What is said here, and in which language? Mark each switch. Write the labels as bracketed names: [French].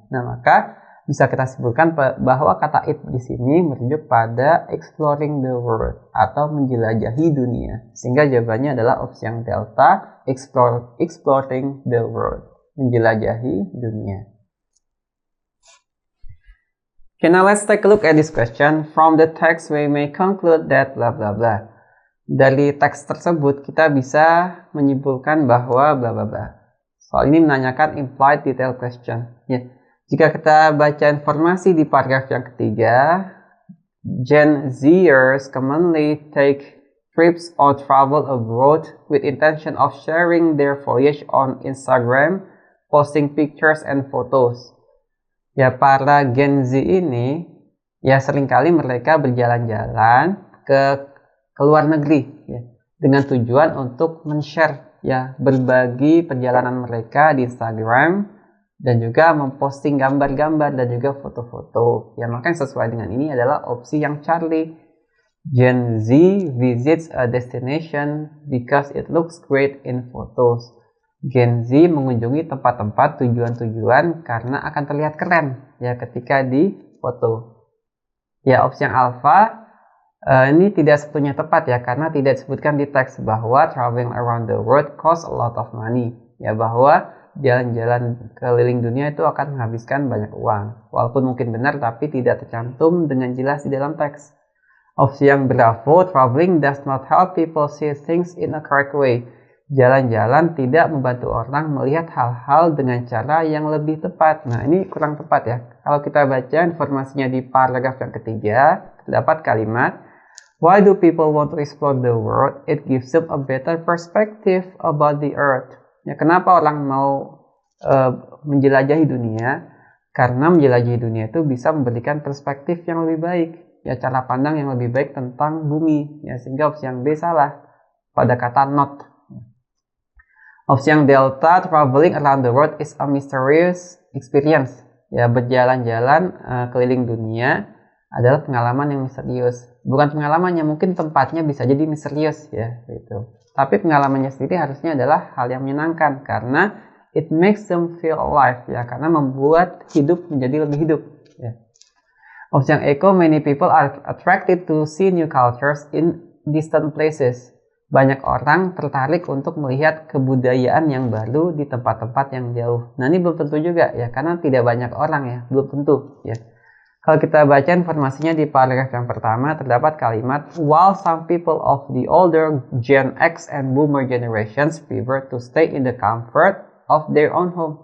[Indonesian] Nah, maka bisa kita simpulkan bahwa kata it di sini merujuk pada [English] exploring the world [Indonesian] atau menjelajahi dunia. Sehingga jawabannya adalah opsi yang delta, [English] exploring the world, [Indonesian] menjelajahi dunia. [English] Okay, now let's take a look at this question. From the text, we may conclude that blah blah blah. [Indonesian] Dari teks tersebut, kita bisa menyimpulkan bahwa blah blah blah. Soal ini menanyakan [English] implied detail question. [Indonesian] Ya. Jika kita baca informasi di paragraf yang ketiga, [English] Gen Zers commonly take trips or travel abroad with intention of sharing their voyage on Instagram, posting pictures and photos. [Indonesian] Ya, para Gen Z ini ya seringkali mereka berjalan-jalan ke luar negeri ya, dengan tujuan untuk men-share ya, berbagi perjalanan mereka di Instagram dan juga memposting gambar-gambar dan juga foto-foto. Ya, makanya sesuai dengan ini adalah opsi yang Charlie. [English] Gen Z visits a destination because it looks great in photos. [Indonesian] Gen Z mengunjungi tempat-tempat tujuan-tujuan karena akan terlihat keren ya ketika di foto. Ya, opsi yang alpha ini tidak sepenuhnya tepat ya, karena tidak disebutkan di teks bahwa [English] traveling around the world costs a lot of money. [Indonesian] Ya, bahwa jalan-jalan keliling dunia itu akan menghabiskan banyak uang. Walaupun mungkin benar, tapi tidak tercantum dengan jelas di dalam teks. Opsi yang bravo, [English] traveling does not help people see things in a correct way. [Indonesian] Jalan-jalan tidak membantu orang melihat hal-hal dengan cara yang lebih tepat. Nah, ini kurang tepat ya. Kalau kita baca informasinya di paragraf yang ketiga, terdapat kalimat, [English] why do people want to explore the world? It gives them a better perspective about the earth. [Indonesian] Ya, kenapa orang mau menjelajahi dunia? Karena menjelajahi dunia itu bisa memberikan perspektif yang lebih baik. Ya, cara pandang yang lebih baik tentang bumi. Ya, sehingga opsi yang B salah pada kata not. Opsi yang delta, [English] traveling around the world is a mysterious experience. [Indonesian] Ya, berjalan-jalan keliling dunia adalah pengalaman yang misterius. Bukan pengalamannya, mungkin tempatnya bisa jadi misterius ya, gitu. Tapi pengalamannya sendiri harusnya adalah hal yang menyenangkan karena [English] it makes them feel alive [Indonesian] ya, karena membuat hidup menjadi lebih hidup ya. Opsi yang eco, [English] many people are attracted to see new cultures in distant places. [Indonesian] Banyak orang tertarik untuk melihat kebudayaan yang baru di tempat-tempat yang jauh. Nah, ini belum tentu juga ya, karena tidak banyak orang ya, belum tentu ya. Kalau kita baca informasinya di paragraf yang pertama, terdapat kalimat, [English] while some people of the older Gen X and Boomer generations prefer to stay in the comfort of their own home.